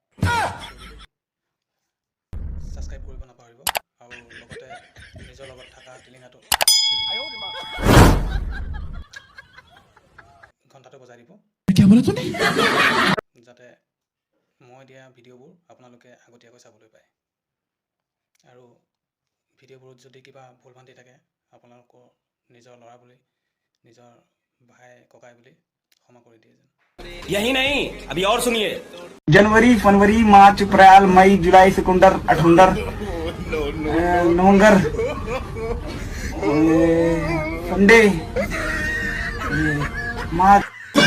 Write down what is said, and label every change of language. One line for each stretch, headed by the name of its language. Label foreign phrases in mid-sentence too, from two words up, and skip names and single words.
Assamese: ছাবস্ক্ৰাইব কৰিব নাপাহৰিব, আৰু লগতে নিজৰ লগত থকা টিলিঙাটো ঘণ্টাটো বজাই দিব, যাতে মই দিয়া ভিডিঅ'বোৰ আপোনালোকে আগতীয়াকৈ চাবলৈ পায়। আৰু ভিডিঅ'বোৰত যদি কিবা ভুল ভ্ৰান্তি থাকে, আপোনালোকৰ নিজৰ ল'ৰা বুলি, নিজৰ ভাই ককাই বুলি ক্ষমা কৰি দিয়ে যেন।
Hindi: यही नहीं अभी और सुनिए। जनवरी, फरवरी, मार्च, अप्रैल, मई, जुलाई, सितंबर, अठंबर, नवंबर, संडे, मार्च।